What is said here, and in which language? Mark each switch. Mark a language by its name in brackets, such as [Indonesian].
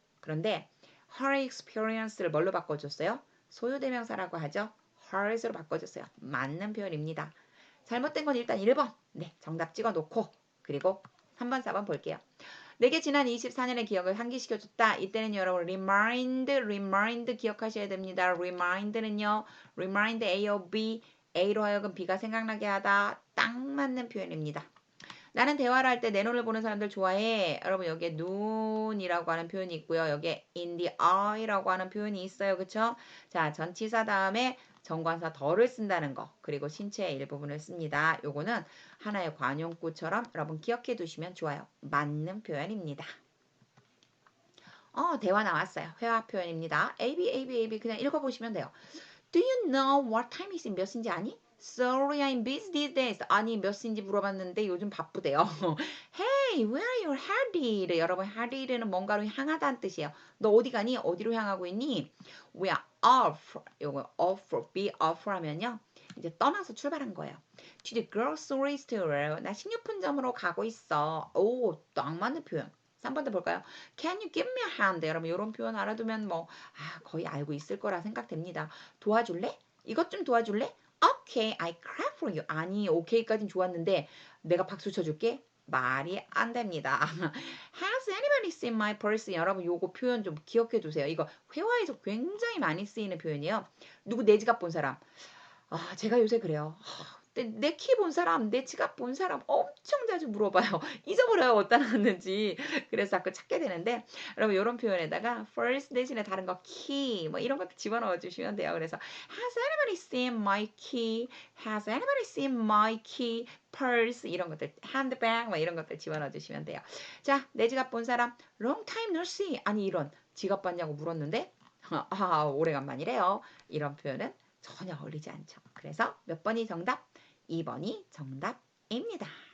[Korean] 그런데 [English] her experience [Korean] 를 뭘로 바꿔줬어요? 소유대명사라고 하죠. hers로 바꿔줬어요. 맞는 표현입니다. 잘못된 건 일단 1번. 네, 정답 찍어 놓고 그리고 3번, 4번 볼게요. 내게 지난 24년의 기억을 상기시켜줬다. 이때는 여러분 remind 기억하셔야 됩니다. remind는요. [English] remind A or B, [Korean] A로 하여금 B가 생각나게 하다. 딱 맞는 표현입니다. 나는 대화를 할 때 내 눈을 보는 사람들 좋아해. 여러분 여기에 눈이라고 하는 표현이 있고요. 여기에 [English] in the eye [Korean] 라고 하는 표현이 있어요. 그쵸? 자, 전치사 다음에 정관사 더를 쓴다는 거. 그리고 신체의 일부분을 씁니다. 요거는 하나의 관용구처럼 여러분 기억해 두시면 좋아요. 맞는 표현입니다. 대화 나왔어요. 회화 표현입니다. A, B 그냥 읽어보시면 돼요. [English] Do you know what time is it? [Korean] 몇 시인지 아니? [English] Sorry, I'm busy these days. [Korean] 아니, 몇 시인지 물어봤는데 요즘 바쁘대요. [English] Hey, where are you headed? [Korean] 여러분, headed는 뭔가로 향하다는 뜻이에요. 너 어디 가니? 어디로 향하고 있니? [English] We are off. [Korean] 요거 off, be off 하면요. 이제 떠나서 출발한 거예요. [English] To the grocery store. [Korean] 나 식료품점으로 가고 있어. 오, 딱 맞는 표현. 3번 더 볼까요? [English] Can you give me a hand? [Korean] 여러분 이런 표현 알아두면 뭐 거의 알고 있을 거라 생각됩니다. 도와줄래? 이것 좀 도와줄래? [English] Okay, I clap for you. [Korean] 아니, 오케이까진 좋았는데 내가 박수 쳐줄게? 말이 안 됩니다. [English] Has anybody seen my purse? [Korean] 여러분 요거 표현 좀 기억해 두세요. 이거 회화에서 굉장히 많이 쓰이는 표현이에요. 누구 내 지갑 본 사람? 제가 요새 그래요. 근데 내 키 본 사람, 내 지갑 본 사람 엄청 자주 물어봐요. 잊어버려요. 어디다 놨는지. 그래서 자꾸 찾게 되는데 여러분 이런 표현에다가 first 대신에 다른 거 key 뭐 이런 것도 집어넣어 주시면 돼요. [English] 그래서 has anybody seen my key? Has anybody seen my key? [Korean] purse 이런 것들 handbag 뭐 이런 것들 집어넣어 주시면 돼요. 자, 내 지갑 본 사람 [English] long time no see. [Korean] 아니 이런 지갑 봤냐고 물었는데 아, 오래간만이래요. 이런 표현은 전혀 어울리지 않죠. 그래서 몇 번이 정답? 2번이 정답입니다.